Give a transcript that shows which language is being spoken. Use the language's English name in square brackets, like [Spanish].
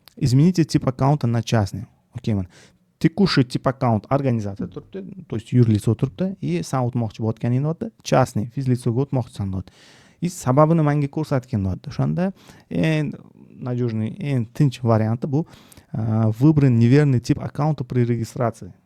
[Russian] Измените тип аккаунта на частный. [Uzbek] Okey, mana tekushий tip akkaunt organizatsiya turibdi, [Russian] то есть [Uzbek] yur litso turibdi, san o'tmoqchi bo'layotganingni o'tdi, частный fiz litsoga o'tmoqchisan deyapti. Sababini menga ko'rsatgan deyapti. O'shanda eng надежный, eng tinch varianti bu [Russian] выбран неверный тип аккаунта при регистрации.